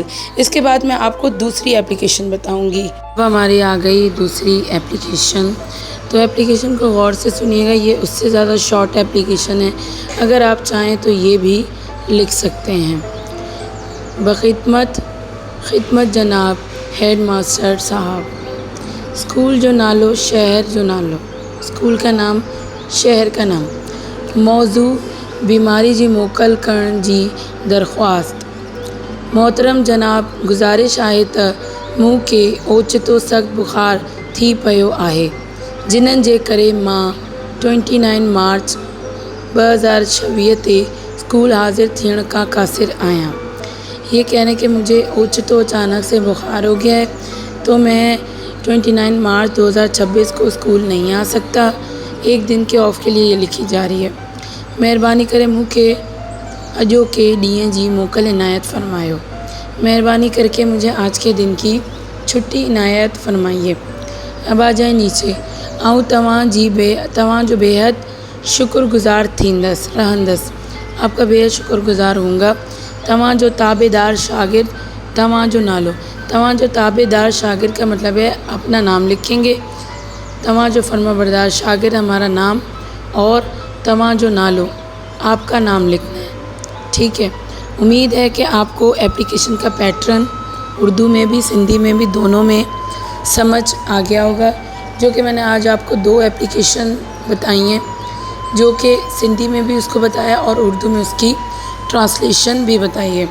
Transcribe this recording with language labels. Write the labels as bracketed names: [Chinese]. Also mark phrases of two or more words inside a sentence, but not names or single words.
[Urdu] اس کے بعد میں آپ کو دوسری ایپلیکیشن بتاؤں گی۔ اب ہماری آ گئی دوسری ایپلیکیشن. تو ایپلیکیشن کو غور سے سنیے گا، یہ اس سے زیادہ شارٹ ایپلیکیشن ہے. اگر آپ چاہیں تو یہ بھی لکھ سکتے ہیں. [Sindhi] खिदमत जनाब हेड मास्टर साहब, स्कूल जो नालो, शहर जो नालो, [Urdu] اسکول کا نام، شہر کا نام, [Sindhi] मौजू بیماری جی موکل کرن جی درخواست۔ محترم جناب، गुज़ारिश आहे त मूंखे ओचितो सख़्तु बुख़ार थी पियो आहे, जिन्हनि जे करे मां 29 मार्च 2026 ते स्कूल हाज़िर थियण का क़ासिर आहियां। [Urdu] یہ کہنے کہ مجھے اوچتو اچانک سے بخار ہو گیا ہے، تو میں 29 مارچ 2026 کو اسکول نہیں آ سکتا. ایک دن کے آف کے لیے یہ لکھی جا رہی ہے. [Sindhi] महिरबानी करे मूंखे अॼोके ॾींहं जी मोकल इनायत फ़रमायो। [Urdu] مہربانی کر کے مجھے آج کے دن کی چھٹی عنایت فرمائیے. اب آ جائے نیچے. [Sindhi] आऊं तव्हांजो बेहद शुक्रगुज़ार रहंदसि। [Urdu] آپ کا بےحد شکرگزار ہوں گا. [Sindhi] तव्हांजो ताबेदार शागिर्द। तव्हांजो नालो। तव्हांजो ताबेदार शागिर्द [Urdu] کا مطلب ہے اپنا نام لکھیں گے. [Sindhi] तव्हांजो फर्माबरदार शागिर्द [Urdu] ہمارا نام، اور [Sindhi] तव्हांजो नालो [Urdu] آپ کا نام لکھنا ہے. ٹھیک ہے. امید ہے کہ آپ کو ایپلیکیشن کا پیٹرن اردو میں بھی سندھی میں بھی دونوں میں سمجھ آ گیا ہوگا، جو کہ میں نے آج آپ کو 2 ایپلیکیشن بتائی ہیں، جو کہ سندھی میں بھی اس کو بتایا اور اردو میں اس کی ٹرانسلیشن بھی بتائی ہے.